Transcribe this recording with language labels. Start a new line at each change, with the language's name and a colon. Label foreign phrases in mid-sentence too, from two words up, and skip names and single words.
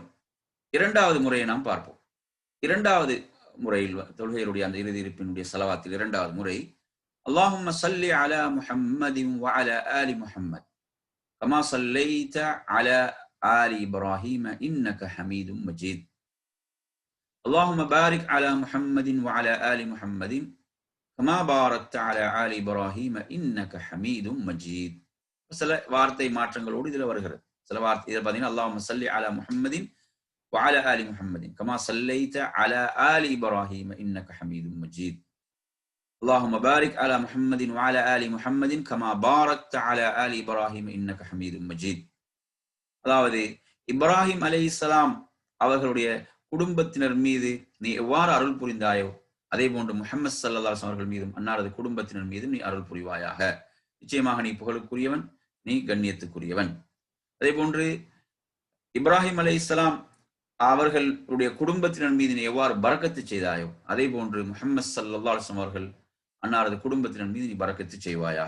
Tamil: 2வது முறையை நாம் பார்ப்போம். 2வது முறையில் தொழுகையுடைய அந்த இறுதி இருப்பினுடைய ஸலவாத்தில் 2வது முறை
Arabic: اللهم صل على محمد وعلى آل محمد كما صليت على آل إبراهيم إنك حميد مجيد. اللهم بارك على محمد وعلى آل محمد كما باركت على آل إبراهيم إنك حميد مجيد.
Tamil: சில வார்த்தை மாற்றங்களோடு இதுல வருகிறது. சில வார்த்தை இதில் பார்த்தீங்கன்னா
Arabic: اللهم صل على محمد وعلى آل محمد كما صليت على آل إبراهيم إنك حميد مجيد. اللهم بارك على محمد وعلى آل محمد كما باركت على آل إبراهيم إنك حميد مجيد.
Tamil: அதாவது இப்ராஹிம் அலைஹிஸ்ஸலாம் அவர்களுடைய குடும்பத்தினர் மீது நீ எவ்வாறு அருள் புரிந்தாயோ அதே போன்று முஹம்மது
Arabic: صلى الله عليه
Tamil: அவர்கள் மீதும் அன்னாரது குடும்பத்தினர் மீதும் நீ அருள் புரிவாயாக. நிச்சயமாக நீ புகழுக்குரியவன், நீ கண்ணியத்துக்குரியவன். அதே போன்று இப்ராஹிம் அலைஹிஸ்ஸலாம் அவர்களுடைய குடும்பத்தினர் மீது நீ எவ்வாறு பரக்கத்து செய்தாயோ அதே போன்று முஹம்மது
Arabic: صلى الله عليه
Tamil: அவர்கள் அன்னாரது குடும்பத்தினர் மீது நீ பரக்கத்து செய்வாயாக.